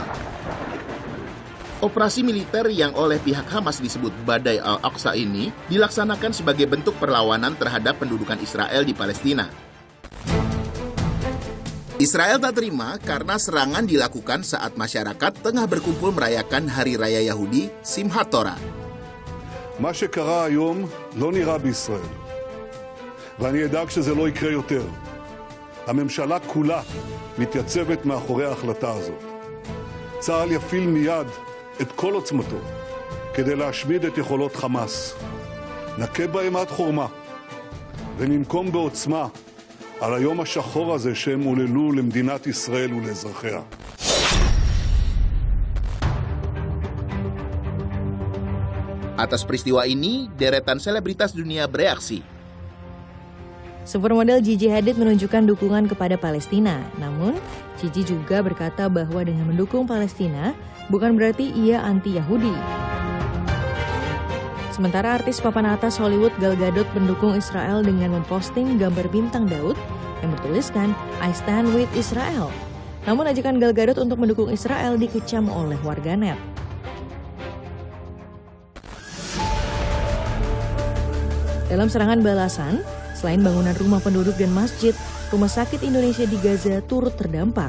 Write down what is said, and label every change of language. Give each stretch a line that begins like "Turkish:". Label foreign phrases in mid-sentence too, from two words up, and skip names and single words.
Indonesian: Operasi militer yang oleh pihak Hamas disebut Badai Al-Aqsa ini dilaksanakan sebagai bentuk perlawanan terhadap pendudukan Israel di Palestina. Israel tak terima karena serangan dilakukan saat masyarakat tengah berkumpul merayakan Hari Raya Yahudi Simchat Torah.
Hebrew: מה שקרה היום לא נראה בישראל, ואני אדאג שזה לא יקרה יותר. הממשלה כולה מתייצבת מאחורי ההחלטה הזאת. צה"ל יפעיל מיד את כל עוצמתו כדי להשמיד את יכולות חמאס. נכה בהם עד חורמה וננקום בעוצמה על היום השחור הזה שהם עוללו למדינת ישראל ולאזרחיה.
Indonesian: Atas peristiwa ini, deretan selebritas dunia bereaksi. Supermodel Gigi Hadid menunjukkan dukungan kepada Palestina. Namun, Gigi juga berkata bahwa dengan mendukung Palestina, bukan berarti ia anti-Yahudi. Sementara artis papan atas Hollywood Gal Gadot mendukung Israel dengan memposting gambar bintang Daud yang bertuliskan
English: I stand with Israel.
Indonesian: Namun ajakan Gal Gadot untuk mendukung Israel dikecam oleh warganet. Dalam serangan balasan, selain bangunan rumah penduduk dan masjid, Rumah Sakit Indonesia di Gaza turut terdampak.